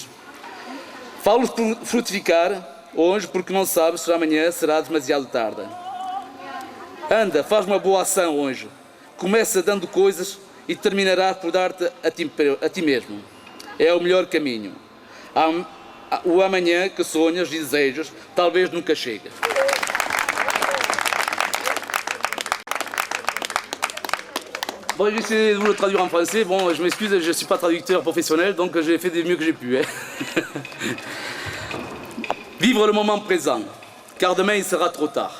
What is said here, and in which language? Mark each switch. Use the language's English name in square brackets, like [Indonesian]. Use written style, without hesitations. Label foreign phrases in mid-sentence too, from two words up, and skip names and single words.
[Portuguese] Falo por frutificar hoje porque não sabes se amanhã será demasiado tarde. Anda, faz uma boa ação hoje. Começa dando coisas e terminarás por dar-te a ti mesmo. É o melhor caminho. O amanhã que sonhas e desejas talvez nunca chegue. [French] Bon, j'ai essayé de vous le traduire en français. Bon, je m'excuse, je ne suis pas traducteur professionnel, donc j'ai fait du mieux que j'ai pu. Vivre le moment présent, car demain il sera trop tard.